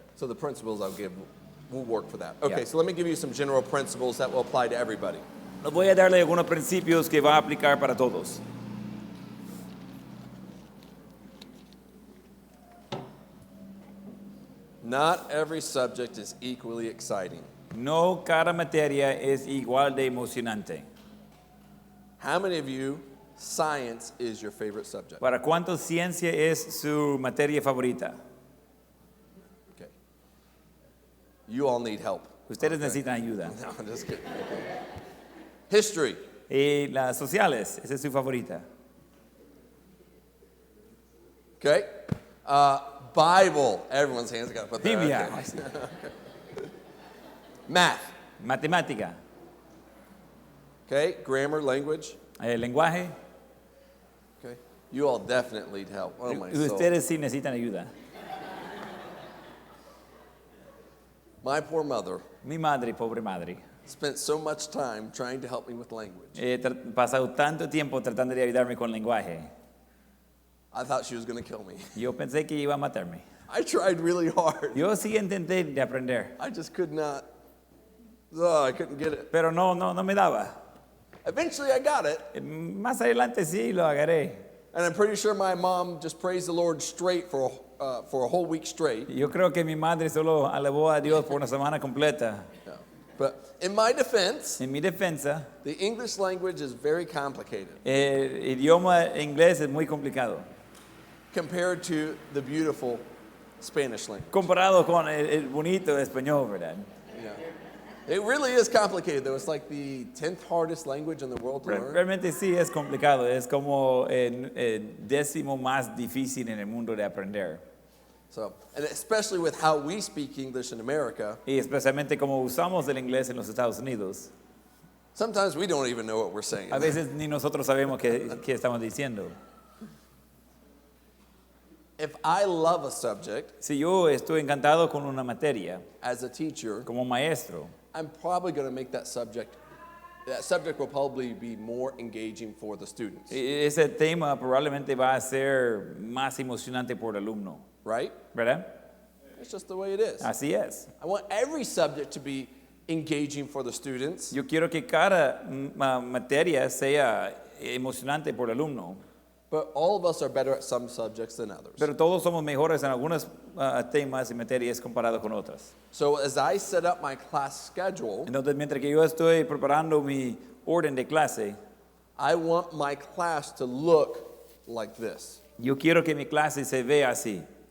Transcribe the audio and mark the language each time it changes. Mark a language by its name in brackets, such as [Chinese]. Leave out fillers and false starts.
[English] So the principles I'll give will work for that. Okay. Yeah. So let me give you some general principles that will apply to everybody. [Spanish] Les voy a darle algunos principios que va a aplicar para todos. [English] Not every subject is equally exciting. [Spanish] No cada materia es igual de emocionante. [English] How many of you, science is your favorite subject? [Spanish] ¿Para cuántos ciencia es su materia favorita? [English] Okay. You all need help. [Spanish] Ustedes [English] Okay. [Spanish] necesitan ayuda. [English] No, I'm just kidding. History. [Spanish] Y las sociales, esa es su favorita. [English] Okay. Bible. Everyone's hands got to put there. [Spanish] Biblia, [English] Okay. Math. [Spanish] matemática, [English] Okay. Grammar, language. [Spanish] lenguaje. [English] Okay. You all definitely need help. Oh my soul. [Spanish] Ustedes sí necesitan ayuda. [English] My poor mother [Spanish] Mi madre, pobre madre, [English] spent so much time trying to help me with language. [Spanish] he pasado tanto tiempo tratando de ayudarme con lenguaje. [English] I thought she was going to kill me. [Spanish] Yo pensé que iba a matarme. [English] I tried really hard. [Spanish] Yo sí intenté de aprender, [English] I just could not. Oh, I couldn't get it. [Spanish] pero no me daba. [English] Eventually, I got it. [Spanish] Más adelante sí lo agarré. [English] And I'm pretty sure my mom just praised the Lord straight for a whole week straight. [Spanish] Yo creo que mi madre solo alabó a Dios por una semana completa. [English] Yeah. But in my defense, [Spanish] En mi defensa, [English] the English language is very complicated [Spanish] el idioma inglés es muy complicado, [English] compared to the beautiful Spanish language. [Spanish] comparado con el bonito español, ¿verdad? [English] Yeah. It really is complicated, though. It's like the 10th hardest language in the world to learn. [Spanish] Realmente sí es complicado, es como el décimo más difícil en el mundo de aprender. [English] So, and especially with how we speak English in America, [Spanish] Y especialmente como usamos el inglés en los Estados Unidos. [English] sometimes we don't even know what we're saying. [Spanish] A veces ni nosotros sabemos qué estamos diciendo. [English] If I love a subject [Spanish] Si yo estoy encantado con una materia, [English] as a teacher, [Spanish] como maestro, [English] I'm probably going to make that subject will probably be more engaging for the students, [Spanish] ese tema probablemente va a ser más emocionante por el alumno, [English] right? [Spanish] ¿verdad? [English] It's just the way it is. [Spanish] Así es. [English] I want every subject to be engaging for the students, [Spanish] Yo quiero que cada materia sea emocionante por el alumno, [English] but all of us are better at some subjects than others. [Spanish] pero todos somos mejores en algunos temas y materias comparado con otras. [English] So as I set up my class schedule, [Spanish] Entonces, mientras que yo estoy preparando mi orden de clase, [English] I want my class to look like this. [Spanish] yo quiero que mi clase se vea así.